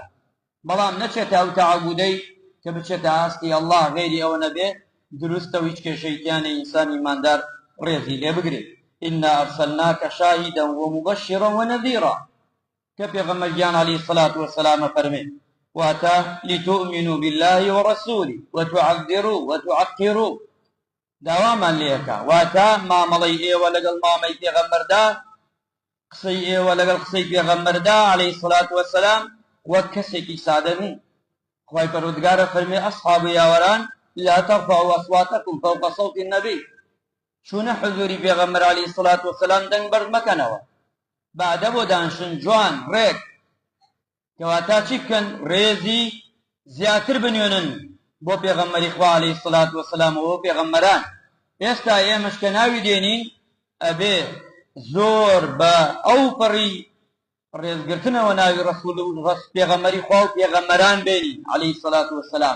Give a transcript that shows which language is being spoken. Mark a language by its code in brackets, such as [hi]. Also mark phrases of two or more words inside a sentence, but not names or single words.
[ckb] بەڵام نەچێتە ئەو تەعەبودەی کە بچێتە ئاستی ئەڵڵا غەیری ئەوە نەبێ، دروستە و هیچ کێشەیتیانە ئینسانی ئیماندار ڕێزی لێ بگرێت. [ar] ئینا ئەرسەلناکە شاهیدا وموبەشیرا ونەذیرا [ckb] کە پێغەمبەرگیان [ar] عەلەیهی سەڵات وەسەلام [ckb] فەرمێ واتە [ar] لتؤمنوا بالله ورسوله وتعذروه وتعقروه، [ckb] داوامان لێەکە واتە مامەڵەی ئێوە لەگەڵ مامەی پێغەمبەردا، قسەی ئێوە لەگەڵ قسەی پێغەمبەردا [ar] عەلەیهی سەڵات وەسەلام [ckb] وەک کەسێکی سادە نین. خوای پەروەردگارە فەرمێ ئەسحابە یاوەران [ar] لا ترفعوا أصواتكم فوق صوت النبي، [ckb] چونە حضوری پێغەمبەر [ar] عەلەیهی سەڵات وەسەلام [ckb] دەنگ بەرز مەکەنەوە، بەعدە بۆ دانشن جوان ڕێک کەواتە چی بکەن؟ ڕێزی زیاتر بنوێنن بۆ پێغەمبەری خوا [ar] عەلەیهی سەڵات وەسەلام [ckb] و بۆ پێغەمبەران. ئێستا ئێمەش کە ناوی دێنین ئەبێ زۆر بە ئەو پەڕی ڕێزگرتنەوە ناوی ڕەسوول و پێغەمبەری خوا و پێغەمبەران بێنین [ar] عەلەیهی سەڵات وەسەلام.